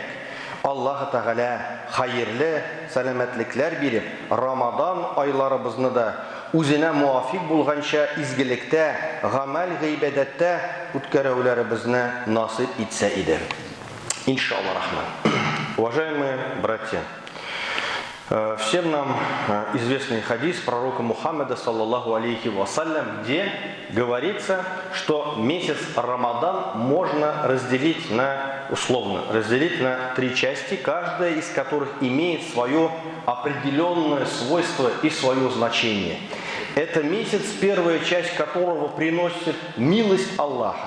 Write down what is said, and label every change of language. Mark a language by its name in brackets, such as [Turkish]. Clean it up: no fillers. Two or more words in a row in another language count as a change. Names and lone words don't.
[Tatar] Аллаһ Тәгалә хәерле сәламәтлекләр биреп, Рамадан айларыбызны да үзенә муафик булганча изгелектә, гамәл гыйбадәттә үткәрүләребезне насыйп итсә иде. [Arabic] إن شاء الله رحمن. [Russian] Уважаемые братья, всем нам известный хадис пророка Мухаммада [Arabic] صلى الله عليه وسلم, [Russian] где говорится, что месяц Рамадан можно разделить на 3 части, каждая из которых имеет свое определенное свойство и свое значение. Это месяц, первая часть которого приносит милость Аллаха.